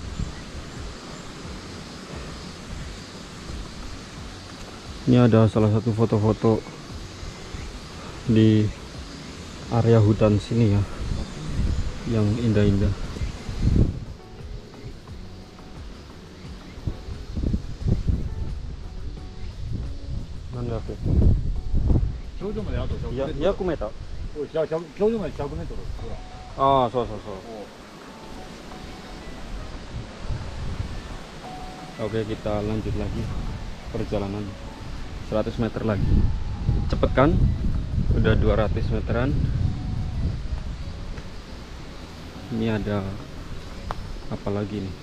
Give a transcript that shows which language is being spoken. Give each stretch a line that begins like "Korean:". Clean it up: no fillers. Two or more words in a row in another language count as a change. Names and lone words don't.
Indonesian: Ini ada salah satu foto-foto di area hutan sini ya, yang indah-indah. Nanda apa?
Japanese: 頂上まであと100メートル。
Indonesian: 100 meter.
Japanese: おい、頂上まで100メートル。ほら。 Oh, so.
Indonesian: Oke, kita lanjut lagi perjalanan 100 meter lagi. Cepet kan? Udah 200 meteran. Ini ada apa lagi nih?